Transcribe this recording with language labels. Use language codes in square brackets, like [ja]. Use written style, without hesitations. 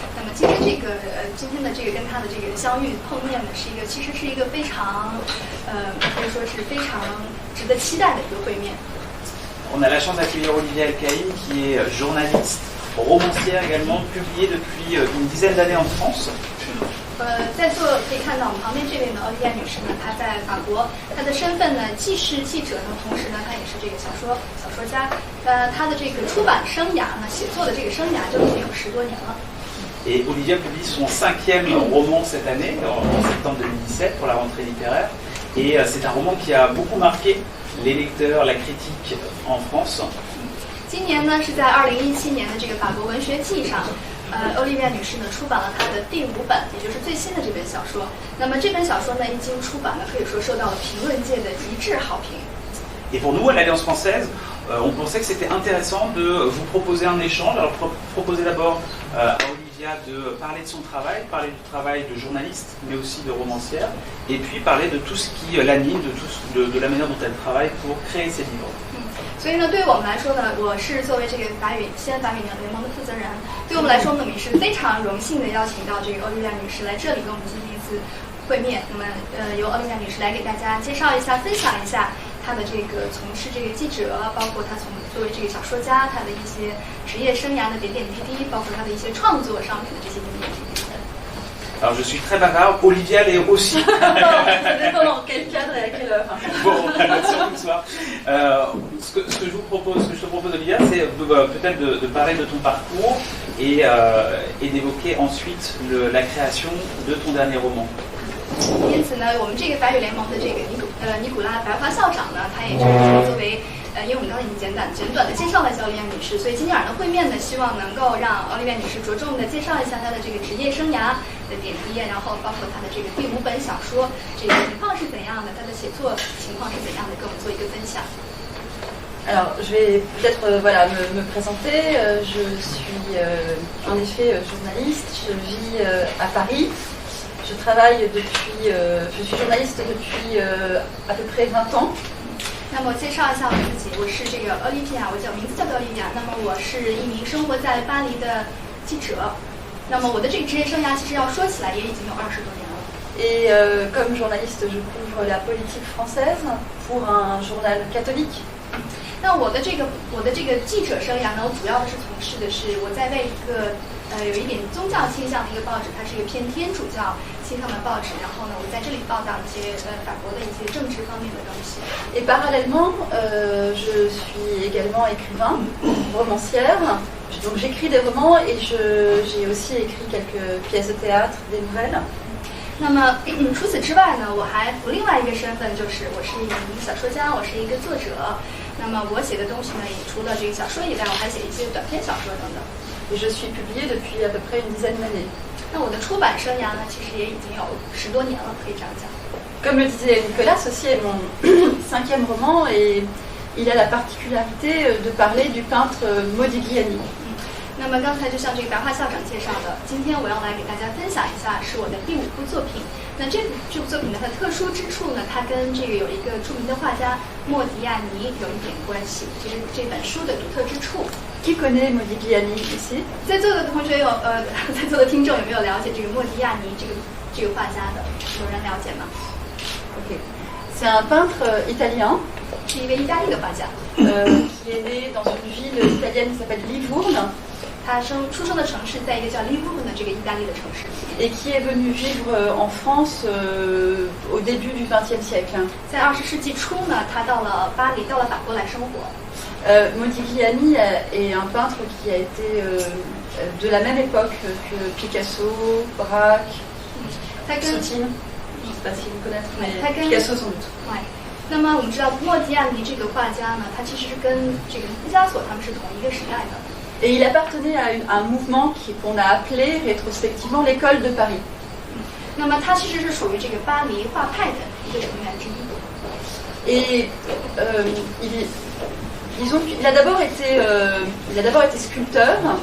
[zh] 那么今天的这个跟他的这个相遇碰面呢，其实是一个非常可以说是非常值得期待的一个会面。 [fr] On a la chance d'accueillir Olivia El-Kaïm, qui est journaliste, romancière également, publiée depuis une dizaine d'années en France. [zh] 在座可以看到我们旁边这位呢，奥利亚女士呢，她在法国，她的身份呢既是记者呢，同时呢，她也是这个小说家。她的这个出版生涯呢，写作的这个生涯就已经有10多年了。 [fr] Et Olivia publie son 5e roman cette année, en septembre 2017, pour la rentrée littéraire. Et c'est un roman qui a beaucoup marqué les lecteurs, la critique en France. [zh] 今年呢是在2017年的这个法国文学季上，欧丽维亚女士呢出版了她的第5本，也就是最新的这本小说。那么这本小说呢一经出版呢，可以说受到了评论界的一致好评。 [fr] Et pour nous, à l'Alliance française, on pensait que c'était intéressant de vous proposer un échange. Alors proposer d'abord à Olivia de parler de son travail, parler du travail de journaliste, mais aussi de romancière, et puis parler de tout ce qui l'anime, de la manière dont elle travaille pour créer ses livres. [zh] 所以呢，对于我们来说呢，我是作为这个西安法语联盟的负责人，对我们来说呢，我们也是非常荣幸的邀请到这个欧丽维亚女士来这里跟我们进行一次会面。那么由欧丽维亚女士来给大家介绍一下、分享一下她的这个从事这个记者，包括她作为这个小说家，她的一些职业生涯的点点滴滴，包括她的一些创作上面的这些点点滴滴。 [fr] Alors je suis très bavard, Olivia l'est aussi. Ça dépend dans quel cadre et à quelle heure. Bon, surtout ce soir. Ce que je te propose Olivia, c'est peut-être de parler de ton parcours et d'évoquer ensuite la création de ton dernier roman. [zh] 因此呢，我们这个法语联盟的这个尼古拉白华校长呢，他也就是作为因为我们刚才已经简短的介绍了奥利维亚女士，所以今天晚上的会面呢，希望能够让奥利维亚女士着重的介绍一下她的这个职业生涯的点滴，然后包括她的这个第5本小说这个情况是怎样的，她的写作情况是怎样的，跟我们做一个分享。 [fr] Alors, je vais peut-être me présenter. Je suis en effet journaliste. Je vis à Paris. Je travaille je suis journaliste depuis à peu près 20 ans. [zh] 那么我介绍一下我自己，我是这个奥利维亚，我名字叫做奥利维亚。那么我是一名生活在巴黎的记者。那么我的这个职业生涯其实要说起来也已经有20多年了。 [fr] Et comme journaliste, je couvre la politique française pour un journal catholique. [zh] 那我的这个记者生涯呢，我主要的是从事的是我在为一个有一点宗教倾向的一个报纸，它是一个偏天主教倾向的报纸。然后呢，我在这里报道一些法国的一些政治方面的东西。 [fr] Et parallèlement, je suis également écrivain, romancière. Donc j'écris des romans et j'ai aussi écrit quelques pièces de théâtre, des nouvelles. [zh] 那么除此之外呢，我还另外一个身份就是我是一名小说家，我是一个作者。那么我写的东西呢，也除了这个小说以外，我还写一些短篇小说等等。 [fr] Et je suis publiée depuis à peu près une dizaine d'années. [zh] 那我的出版生涯呢，其实也已经有10多年了，可以这样讲。 [fr] Comme le disait Nicolas, ceci est mon 5e roman et il a la particularité de parler du peintre Modigliani. [zh] 那么刚才就像这个白话校长介绍的，今天我要来给大家分享一下是我的第5部作品。那这部作品呢，它的特殊之处呢，它跟这个有一个著名的画家莫迪亚尼有一点关系，这是这本书的独特之处。 [fr] Qui connaît Modigliani ici? [zh] 在座的同学在座的听众有没有了解这个莫迪亚尼这个画家的？有人了解吗 Ok. [fr] C'est un peintre italien. [zh] 是一位意大利的画家， [fr] qui est né dans une ville italienne qui s'appelle Livourne. [zh] 他出生的城市在一个叫利沃的这个意大利的城市。 [fr] Et qui est venu vivre en France au début du XXe siècle. [zh] 在20世纪初呢，他到了巴黎，到了法国来生活。 [fr] Modigliani est un peintre qui a été de la même époque que Picasso, Braque, Sottine. Je ne sais pas si vous connaissez, mais Picasso sans doute. [zh] 那么我们知道莫迪亚尼这个画家呢，他其实是跟这个毕加索他们是同一个时代的。 [fr] Et il appartenait à un mouvement qu'on a appelé rétrospectivement l'école de Paris. [zh] 那么他其实是属于这个巴黎画派的一个成员之一。 [fr] Et il a d'abord été sculpteur.